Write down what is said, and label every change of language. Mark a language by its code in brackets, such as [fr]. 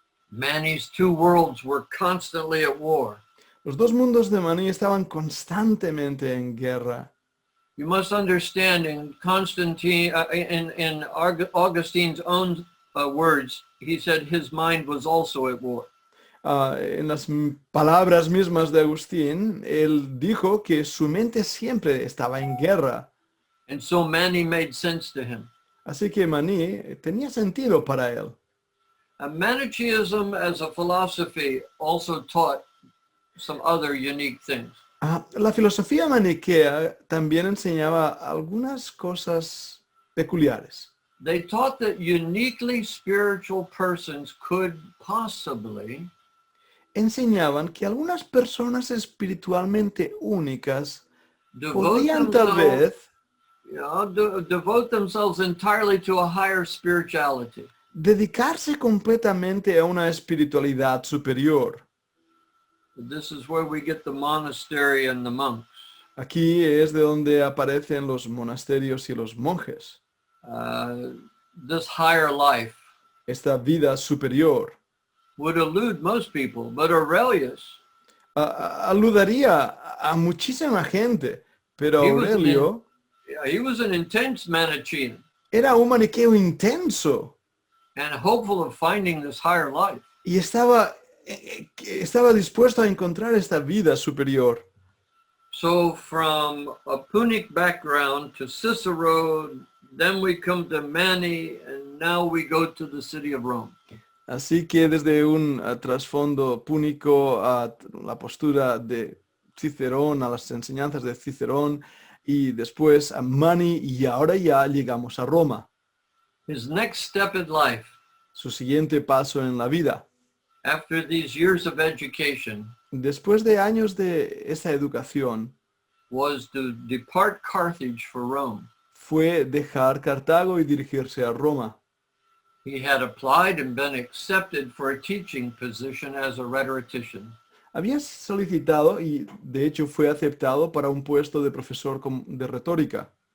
[en] Mani's two worlds were constantly at war. [es] Los dos mundos de Maní estaban constantemente en guerra. [en] You must understand in Constantine, in Augustine's own words, he said his mind was also at war. [es] En las palabras mismas de Agustín, él dijo que su mente siempre estaba en guerra. [en] And so Mani made sense to him. [es] Así que Maní tenía sentido para él. [en] Manichaeism as a philosophy also taught some other unique things. [es] La filosofía maniquea también enseñaba algunas cosas peculiares. [en] They taught that uniquely spiritual persons could possibly [es] Enseñaban que algunas personas espiritualmente únicas [en] devote [es] podían tal [en] themselves, [es] vez [en] devote themselves entirely to a higher spirituality. [es] dedicarse completamente a una espiritualidad superior. [en] This is where we get the monastery and the monks. [es] Aquí es de donde aparecen los monasterios y los monjes. [en] This higher life [es] Esta vida superior [en] would elude most people, but Aurelius, [es] aludaría a muchísima gente, pero [en] He was [es] Aurelio [en] he was an intense Manichaean [es] era un maniqueo intenso [en] and hopeful of finding this higher life. [es] y estaba dispuesto a encontrar esta vida superior. [en] So from a Punic background to Cicero, then we come to Mani, and now we go to the city of Rome. [es] Así que desde un trasfondo púnico a la postura de Cicerón, a las enseñanzas de Cicerón y después a Mani y ahora ya llegamos a Roma. [en] His next step in life, [es] Su siguiente paso en la vida. [en] after these years of education, [es] Después de años de esa educación, [en] was to depart Carthage for Rome. [es] fue dejar Cartago y dirigirse a Roma. [en] He had applied and been accepted for a teaching position as a rhetorician. [es] Había solicitado y de hecho fue aceptado para un puesto de profesor de retórica.